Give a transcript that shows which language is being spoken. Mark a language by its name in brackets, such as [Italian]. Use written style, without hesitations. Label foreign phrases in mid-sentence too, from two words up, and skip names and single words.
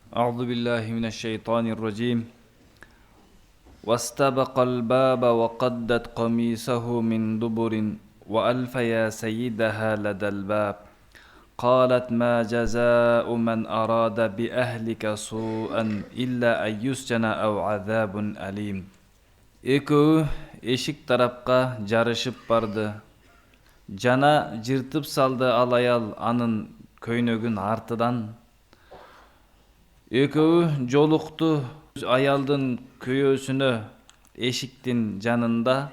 [Arabic] أعوذ بالله من الشيطان الرجيم. واستبق الباب وقدت قميصه من دبر وألف يا سيدها لدى الباب قالت ما جزاء من أراد بأهلك سوءا إلا أن يسجن أو عذاب أليم. [Kyrgyz] Экөө эшик тарапка жарышып барды. Жана жыртып салды ал аял анын көйнөгүн артыдан. Экөө жолукту аялдын көйөөсүнө эшиктин жанында.